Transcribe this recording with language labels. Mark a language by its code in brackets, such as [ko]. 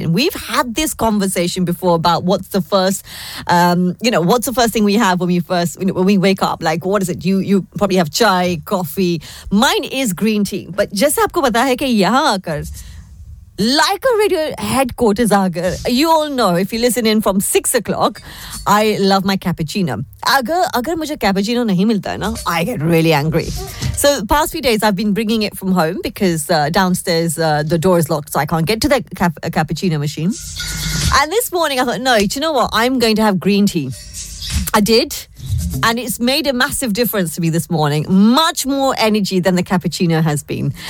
[en] And we've had this conversation before about what's the first thing we have when we wake up. Like, what is it? You probably have chai, coffee. Mine is green tea. But just [hi] आपको पता है कि यहाँ आकर, [en] Like a Radio headquarters, [hi] अगर, [en] you all know, if you listen in from 6 o'clock, I love my cappuccino. [hi] अगर मुझे cappuccino नहीं मिलता ना, [en] I get really angry. So the past few days, I've been bringing it from home because downstairs, the door is locked, so I can't get to the cappuccino machine. And this morning, I thought, no, you know what? I'm going to have green tea. I did. And it's made a massive difference to me this morning. Much more energy than the cappuccino has been.